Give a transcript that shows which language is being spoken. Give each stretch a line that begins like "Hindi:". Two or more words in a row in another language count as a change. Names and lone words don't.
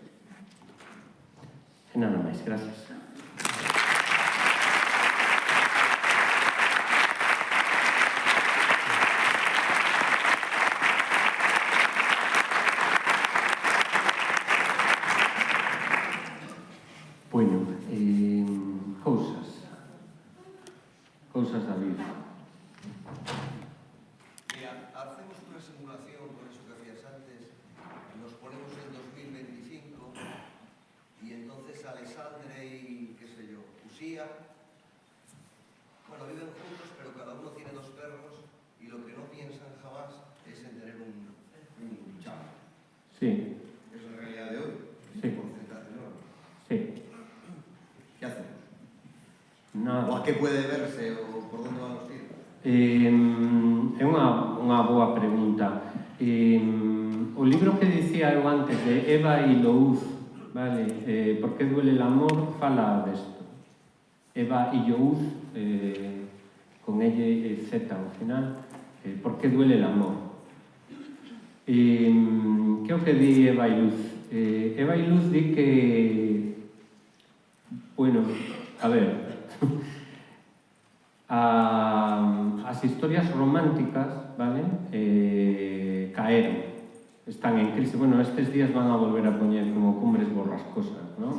Galician: E nada máis, gracias. Bueno, cousas da vida.
Spanish: Mira, hacemos una simulación con eso que hacías antes, nos ponemos en 2025 y entonces Alessandre y, qué sé yo, Usía, bueno, viven juntos, pero cada uno tiene 2 perros y lo que no piensan jamás es en tener un chavo. Sí. Es la realidad de hoy. Sí. Un porcentaje enorme. Sí. ¿Qué hacemos? Nada. ¿O a qué puede verse o por dónde van los tiros?
Galician: É unha boa pregunta. O libro que dicía eu antes de Eva y Louz, vale? Por que duele el amor, fala desto. Eva y Louz, con L e Z ao final, por que duele el amor. Que é o que di Eva y Luz? Eva y Luz di que, bueno, a ver, as historias románticas, vale, caeron, están en crise. Bueno, estes días van a volver a poñer como cumbres borrascosas, non?